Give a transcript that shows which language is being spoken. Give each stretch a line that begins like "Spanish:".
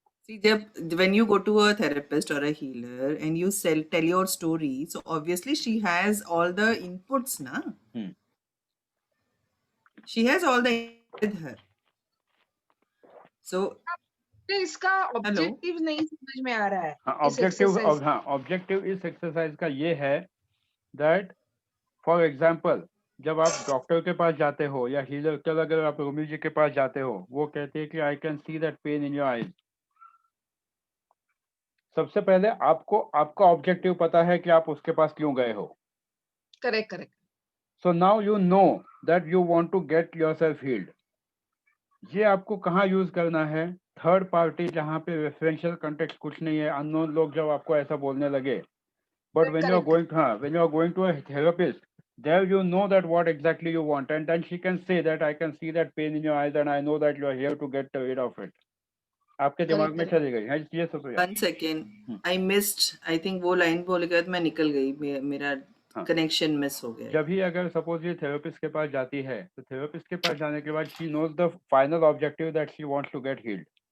English: see when you go to a therapist or a healer and you tell your story, so obviously she has all the inputs na. She has all the with her, so
Hindi: इसका objective नहीं समझ में आ रहा है। Objective इस exercise का ये है दैट फॉर एग्जांपल जब आप डॉक्टर के पास जाते हो या हीलर, चल अगर आप रूमी जी के पास जाते हो, वो कहते हैं कि
English: I can see that pain in your eyes.
Hindi: सबसे पहले आपका ऑब्जेक्टिव पता है कि आप उसके पास क्यों गए हो।
English: Correct. So now you know that you want to get yourself healed.
Hindi: ये आपको कहाँ यूज करना है? थर्ड पार्टी, जहाँ पे रेफरेंशियल कंटेक्स्ट कुछ नहीं है, अननोन लोग जब आपको ऐसा बोलने लगे,
English: But when you are going to a therapist, there you know that what exactly you want, and then she can say that I can see that pain in your eyes and I know that you are here to get rid of it.
Hindi: आपके दिमाग में चली गई है ये सब।
English: 1 second I missed, I think
Hindi: वो line बोल के मैं निकल गई, मेरा कनेक्शन मिस हो गया। जब भी अगर सपोज ये थेरेपिस्ट के पास जाती है तो थेरेपिस्ट के पास जाने के बाद
English: She knows the final objective that she wants to get healed.